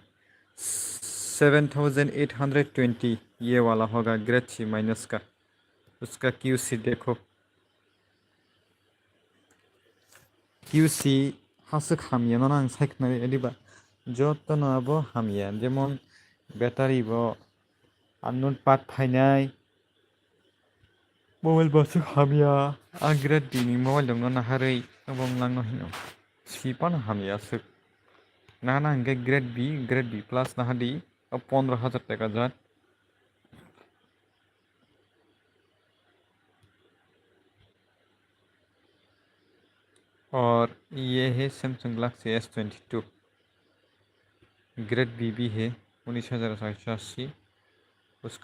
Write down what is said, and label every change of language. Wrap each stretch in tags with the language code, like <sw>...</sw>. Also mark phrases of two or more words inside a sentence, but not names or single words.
<hi>7,820 ये वाला होगा</hi> <en>grade C minus</en> <hi>का उसका QC देखो</hi> <brx>QC हासक हामिया ना आं साइकनारे एदिबा जत न आबो हामिया जेमन बैटारी बो</brx> <en>unknown part</en> <brx>फाइनाय मोबाइल बस हामिया आं ग्रेड D नि मोबाइल दंनो नाहारै अबम लांनो हिनो सिपान हामिया सक ना हंगे</brx> <en>grade B plus</en> <brx>नाहादी अब 15,000 टाका जात</brx> <hi>और ये है सैमसंग गैलेक्सी S22 ग्रेड B भी है 19,180 उसका</hi>